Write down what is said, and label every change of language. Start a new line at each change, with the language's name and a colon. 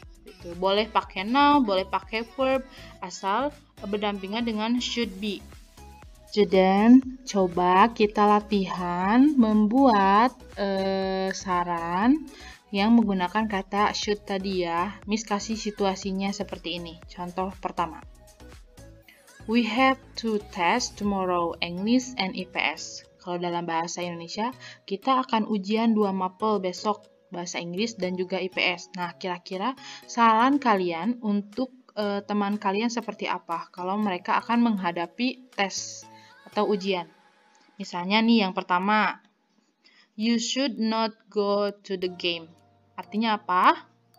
Indonesian: Itu boleh pakai noun, boleh pakai verb, asal berdampingan dengan should be. Student, coba kita latihan membuat saran yang menggunakan kata should tadi ya. Miss kasih situasinya seperti ini. Contoh pertama.
English: We have to test tomorrow English and IPS.
Indonesian: Kalau dalam bahasa Indonesia, kita akan ujian 2 mapel besok, bahasa Inggris dan juga IPS. Nah, kira-kira saran kalian untuk teman kalian seperti apa kalau mereka akan menghadapi tes atau ujian? Misalnya nih yang pertama,
English: you should not go to the game.
Indonesian: Artinya apa?